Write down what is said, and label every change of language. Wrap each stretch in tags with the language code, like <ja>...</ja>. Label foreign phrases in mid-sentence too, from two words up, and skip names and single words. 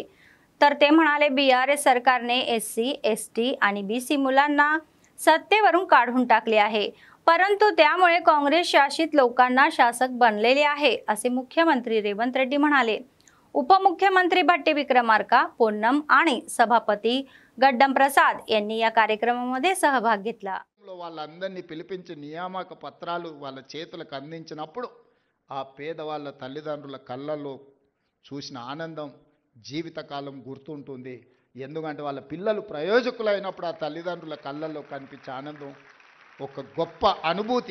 <mr>तर ते म्हणाले BRS सरकारने SC, ST आणि BC मुलांना सत्तेवरून काढून टाकले आहे, परंतु त्यामुळे काँग्रेस शासित लोकांना शासक बनलेले आहे असे मुख्यमंत्री रेवंत रेड्डी म्हणाले। उपमुख्यमंत्री भट्टी विक्रमार्का, पोन्नम आणि सभापती गड्डम प्रसाद यांनी या कार्यक्रमामध्ये सहभाग घेतला।</mr> <te>వాళ్ళందరినీ పిలిపించి నియామక పత్రాలు వాళ్ళ చేతులకు అందించినప్పుడు ఆ పేదవాళ్ళ తల్లిదండ్రుల కళ్ళల్లో చూసిన ఆనందం జీవితకాలం గుర్తుంటుంది। ఎందుకంటే వాళ్ళ పిల్లలు ప్రయోజకులైనప్పుడు ఆ తల్లిదండ్రుల కళ్ళల్లో కనిపించే ఆనందం ఒక గొప్ప అనుభూతి।</te>